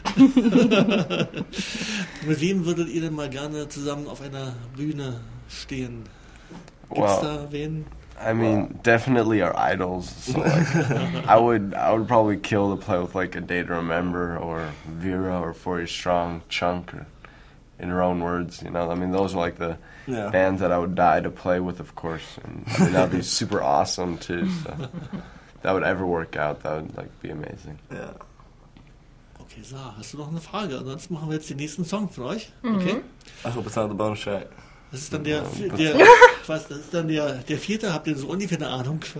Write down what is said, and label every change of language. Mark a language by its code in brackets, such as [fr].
[de] Mit wem würdet ihr denn mal gerne zusammen auf einer Bühne stehen? Gibt's da wen? [en] I mean, definitely our idols. So like, I would probably kill to play with like A Day to Remember or Vera or 40 Strong, Chunk, or in her own words, you know. I mean, those are like the bands that I would die to play with, of course. And I mean, that'd be super awesome too, so. That would ever work out, that would like be amazing. Yeah. [de] Okay, so hast du noch eine Frage? Ansonsten machen wir jetzt den nächsten Song für euch. Okay. [en] I hope it's not the bonus track. [de] Das ist dann der vierte, habt ihr so ungefähr eine Ahnung?